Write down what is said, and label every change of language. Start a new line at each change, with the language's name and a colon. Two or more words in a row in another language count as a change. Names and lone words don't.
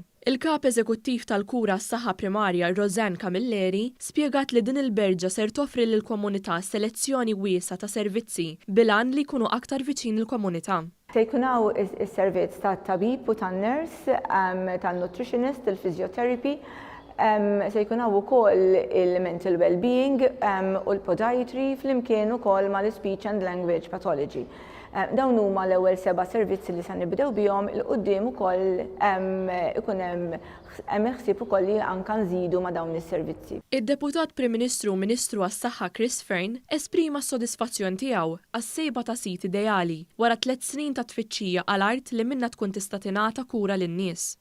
Maltese: Il-kap eżekuttiv tal-kura s-saħħa primarja Roseanne Camilleri spjegat li din il-berġa ser toffri lil komunità selezzjoni wiesa ta' servizzi bilan li jkunu aktar viċin il-komunità. Se jkunaw is-servizz tat-tabib u tan-nurse, tan-nutritionist, il-physiotherapy, se jkunaw ukoll il-
English: mental well-being
Maltese: u l-podiatry flimkien ukoll mal-
English: speech and language pathology.
Maltese: Dawn huma l-ewwel 7 servizzi li se nibdew bihom il-qudiem ukoll ikun hemm ħsieb ukoll li anke nżidu ma' dawn is-servizzi. Id-Deputat Prim Ministru u Ministru għas-Saħħa Chris Fearne esprima s-sodisfazzjon tiegħu għas-sejba ta' sit ideali wara 3 snin ta' tfittxija għal art li minnha tkun tista' tingħata kura lin-nies.